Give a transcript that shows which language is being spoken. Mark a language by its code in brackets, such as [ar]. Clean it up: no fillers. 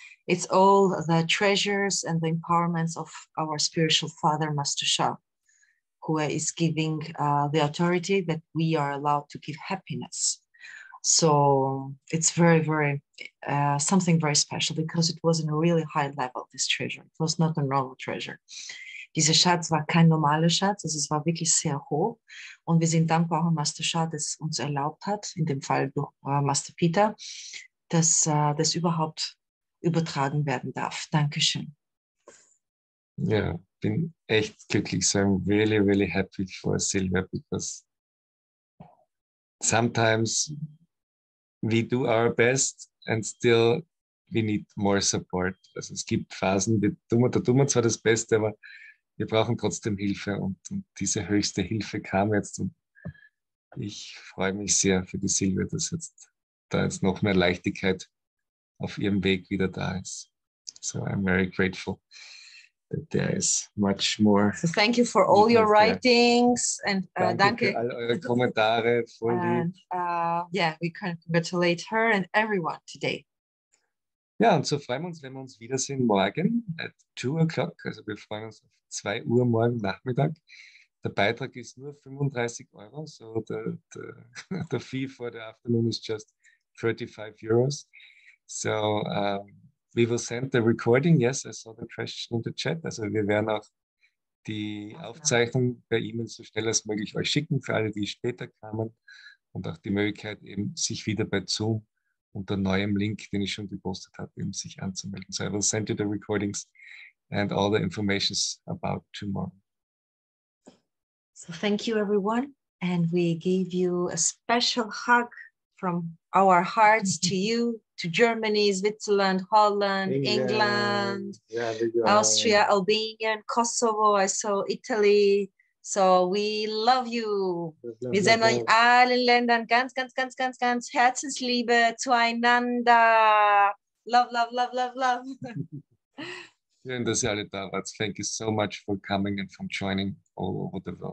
[en] It's all the treasures and the empowerments of our spiritual father, Master Shah, who is giving the authority that we are allowed to give happiness. So it's very, very, something very special because it was in a really high level, this treasure. It was not a normal treasure. [de] Dieser Schatz war kein normaler Schatz, also es war wirklich sehr hoch. Und wir sind dankbar an Master Sha, das uns erlaubt hat, in dem Fall durch Master Peter, dass das überhaupt übertragen werden darf. Dankeschön. Ja, bin echt glücklich. [en] So I'm really, really happy for Silvia because sometimes we do our best and still we need more support. [de] Also es gibt Phasen, da tun wir zwar das Beste, aber wir brauchen trotzdem Hilfe und diese höchste Hilfe kam jetzt und ich freue mich sehr für die Silvia, dass da jetzt noch mehr Leichtigkeit auf ihrem Weg wieder da ist. [en] So I'm very grateful that there is much more. So thank you for all your writings and [de] danke für all eure Kommentare. Voll lieb. [en] Yeah, we can congratulate her and everyone today. [de] Ja, und so freuen wir uns, wenn wir uns wiedersehen morgen [en] at 2 o'clock. [de] Also wir freuen uns auf 2 Uhr morgen Nachmittag. Der Beitrag ist nur 35 €, [en] so the fee for the afternoon is just 35 euros. So we will send the recording. Yes, I saw the question in the chat. [de] Also wir werden auch die Aufzeichnung per E-Mail so schnell als möglich euch schicken, für alle, die später kamen. Und auch die Möglichkeit, eben sich wieder bei Zoom unter neuem Link, den ich schon gepostet habe, eben sich anzumelden. [en] So I will send you the recordings and all the informations about tomorrow. So thank you, everyone. And we give you a special hug from our hearts to you, to Germany, Switzerland, Holland, England, Austria, Albania, and Kosovo. I saw Italy. So we love you. [de] Wir senden euch allen Ländern ganz, ganz, ganz, ganz, ganz Herzensliebe zueinander. [en] Love, love, love, love, love. [de] Schön, dass ihr alle da wart. [en] Thank you so much for coming and for joining all over the world.